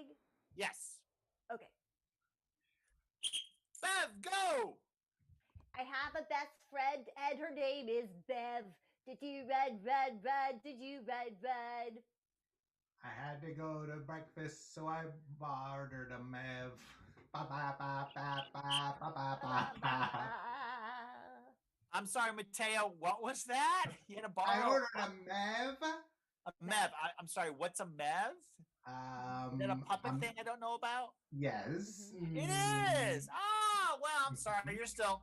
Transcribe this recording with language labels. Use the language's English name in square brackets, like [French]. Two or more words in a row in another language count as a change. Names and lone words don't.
[English] Yes. Okay. Bev, go. I have a best friend and her name is Bev. Did you run, run, run? Did you run, run? I had to go to breakfast, so I bartered a Mev. Ba ba ba ba ba ba ba ba ba. I'm sorry, Mateo. What was that? You had a bar. I ordered a Mev. A Mev. I'm sorry. What's a Mev? Is that a puppet thing I don't know about? Yes. It is. Oh, well, I'm sorry. You're still.